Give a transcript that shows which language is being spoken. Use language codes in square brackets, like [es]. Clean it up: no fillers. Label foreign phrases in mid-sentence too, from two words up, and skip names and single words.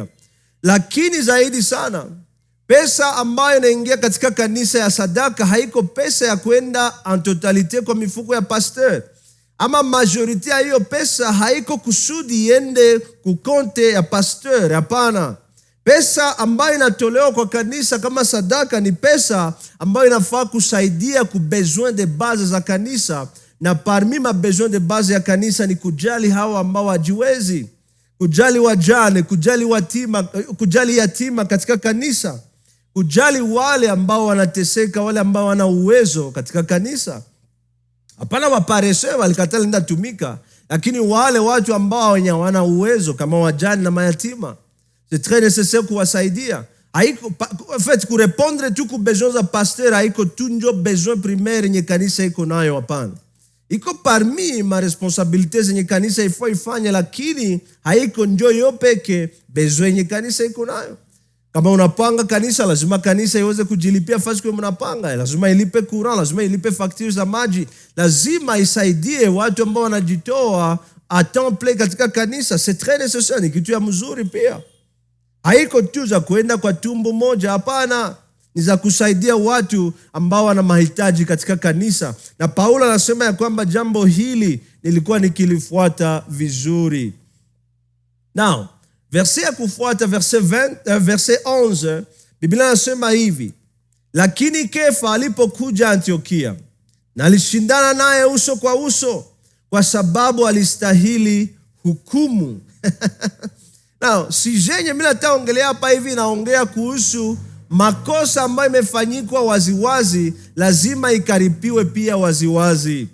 [sw] Lakini zaidi sana, pesa ambayo inaingia katika kanisa ya sadaka haiko pesa ya kwenda [fr] en totalite [sw] kwa mifuko ya pastor, ama majority ya hiyo pesa haiko kusudi iende kukonte ya pastor. Hapana. Pesa ambayo inatolewa kwa kanisa kama sadaka ni pesa ambayo inafaa kusaidia ku [fr] besoin de base [sw] za kanisa, na parmi ma [fr] besoin de base [sw] ya kanisa ni kujali hawa ambao hajiwezi, kujali wajane, kujali yatima katika kanisa, kujali wale ambao wanateseka, wale ambao wana uwezo katika kanisa. Hapana waparese walikatala nenda tumika, lakini wale watu ambao wana uwezo kama wajane na mayatima, [fr] c'est très nécessaire kuwasaidia. [sw] Haiko [fr] en fait [sw] kurepondre tu ku besoin za pasteur, haiko tu njo [fr] besoin primaire [sw] yenye kanisa iko nayo. Hapana, iko parmi ma responsabilité zenye kanisa ifanye, lakini haiko njo yo peke besoin yenye kanisa iko nayo. Kama unapanga kanisa, lazima kanisa iweze kujilipia fasi kwa mnapanga, lazima ilipe courant, lazima ilipe facture za maji, lazima isaidie watu ambao wanajitoa [fr] a temps plein [sw] katika kanisa. [fr] C'est très nécessaire, [sw] ni kitu ya mzuri pia. Haiko tu za kuenda kwa tumbo moja, hapana, ni za kusaidia watu ambao wana mahitaji katika kanisa. Na Paulo anasema ya kwamba jambo hili nilikuwa nikilifuata vizuri. Now, verse ya kufuata, verse 11, Biblia inasema hivi: lakini Kefa alipokuja Antiokia, na alishindana naye uso kwa uso, kwa sababu alistahili hukumu. Now, sijenye mimi nataongelea hapa hivi, naongea kuhusu makosa ambayo imefanyikwa waziwazi, lazima ikaripiwe pia waziwazi.